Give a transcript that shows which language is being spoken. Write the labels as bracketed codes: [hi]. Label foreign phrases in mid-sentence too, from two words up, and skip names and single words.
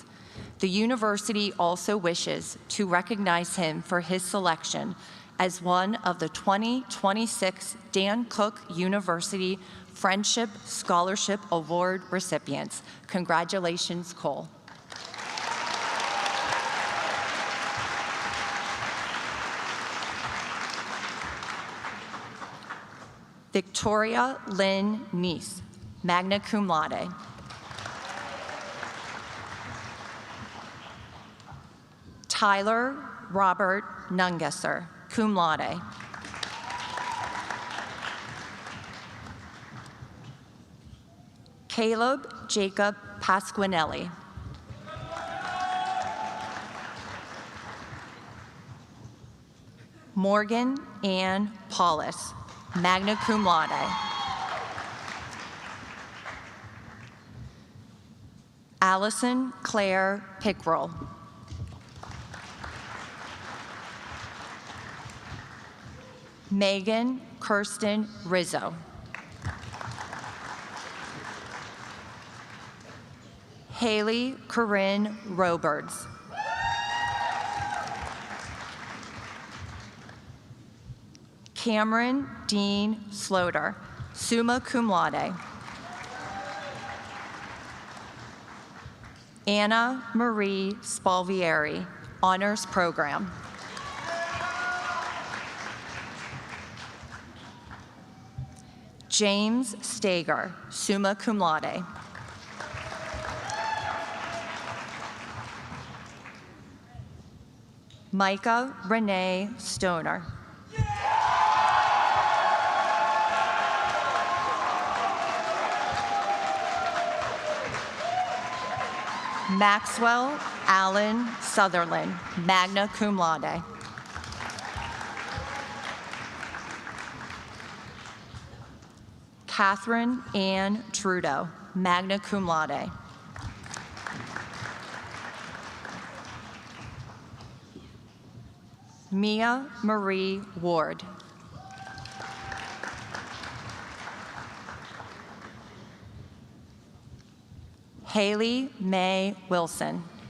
[en] The university also wishes to recognize him for his selection as one of the 2026 Dankook University Friendship Scholarship Award recipients. Congratulations, Cole. Victoria Lynn Neese, [la] magna cum laude. [en] Tyler Robert Nungesser, [la] cum laude. [en] Caleb Jacob Pasquinelli. Morgan Ann Paulus, [la] magna cum laude. [en] Allison Claire Pickrell. Megan Kirsten Rizzo. Haley Corinne Roberts. Cameron Dean Sloter, [la] summa cum laude. [en] Anna Marie Spalvieri, honors program. James Stager, [la] summa cum laude. [en] Micah Renee Stoner. Maxwell Allen Sutherland, [la] magna cum laude. [en] Catherine Ann Trudeau, [la] magna cum laude. [en] Mia Marie Ward. Haley Mae Wilson.